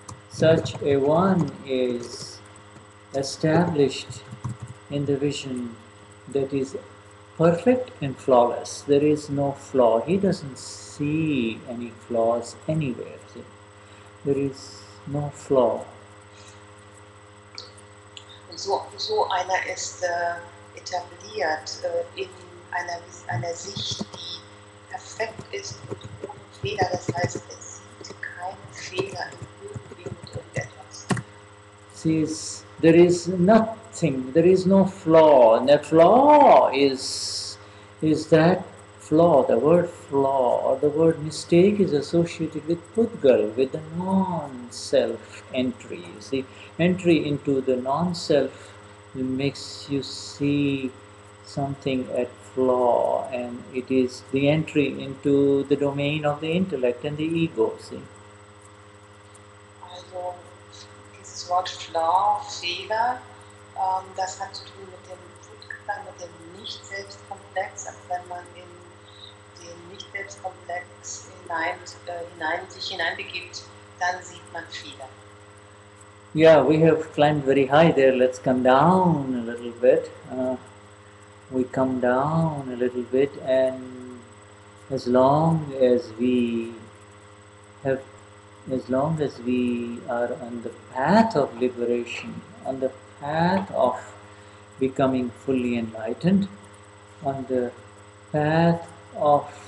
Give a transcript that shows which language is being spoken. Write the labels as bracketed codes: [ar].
[en] Such a one is established in the vision that is perfect and flawless. There is no flaw. He doesn't see any flaws anywhere. See? There is no flaw. [de] Und so einer ist etabliert in einer Sicht, die perfekt ist und ohne Fehler. Das heißt, es sieht keine Fehler in irgendwie mit irgendetwas. [en] Sees there is nothing, there is no flaw, and that flaw is that flaw. The word flaw or the word mistake is associated with Pudgal, with the non-self entry. You see, entry into the non-self makes you see something at flaw, and it is the entry into the domain of the intellect and the ego. See. [de] Also dieses Wort Flaw, Fehler, das hat zu tun mit dem Pudgal, mit dem Nicht-Selbstkomplex. Also wenn man in den Nicht-Selbstkomplex sich hineinbegibt, dann sieht man Fehler. [en] Yeah, we have climbed very high there. Let's come down a little bit. We come down a little bit, and as long as we are on the path of liberation, on the path of becoming fully enlightened, on the path of